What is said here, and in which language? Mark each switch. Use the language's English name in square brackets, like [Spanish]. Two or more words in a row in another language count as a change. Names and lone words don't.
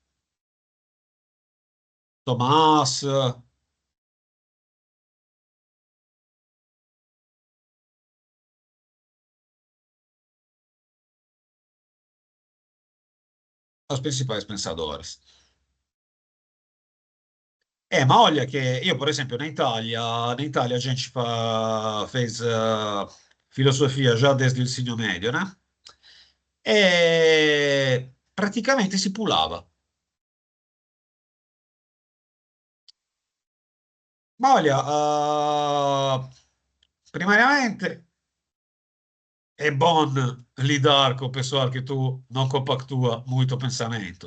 [Portuguese] Tomás, os principais pensadores. [Italian] Ma olha che io, per esempio, [Portuguese] na Itália a gente fez filosofia já desde o ensino médio, né? [Italian] E praticamente si pulava. [Portuguese] Ma olha, primariamente è bom lidar com o pessoal que tu não compactua muito pensamento.